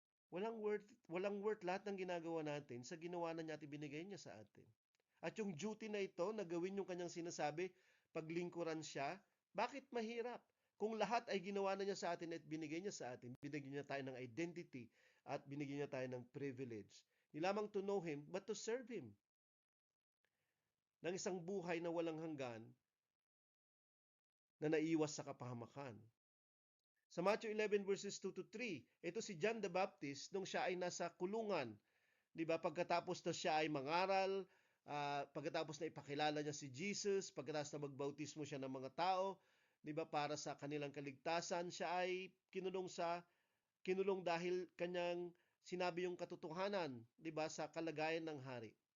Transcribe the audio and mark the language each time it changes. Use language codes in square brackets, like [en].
[tl] Walang worth lahat ng ginagawa natin sa ginawa na niya at ibinigay niya sa atin. At yung duty na ito, na gawin yung kanyang sinasabi, paglingkuran siya, bakit mahirap? Kung lahat ay ginawa na niya sa atin at binigay niya sa atin, binigyan niya tayo ng identity at binigyan niya tayo ng privilege. Hindi lamang [en] to know Him, but to serve Him. [tl] Ng isang buhay na walang hanggan na naiwas sa kapahamakan. Sa Matthew 11 verses 2 to 3, ito si John the Baptist nung siya ay nasa kulungan. Di ba? Pagkatapos na siya ay mangaral, pagkatapos na ipakilala niya si Jesus, pagkatapos na magbautismo siya ng mga tao, di ba, para sa kanilang kaligtasan, siya ay kinulong dahil kanyang sinabi yung katotohanan, di ba, sa kalagayan ng hari.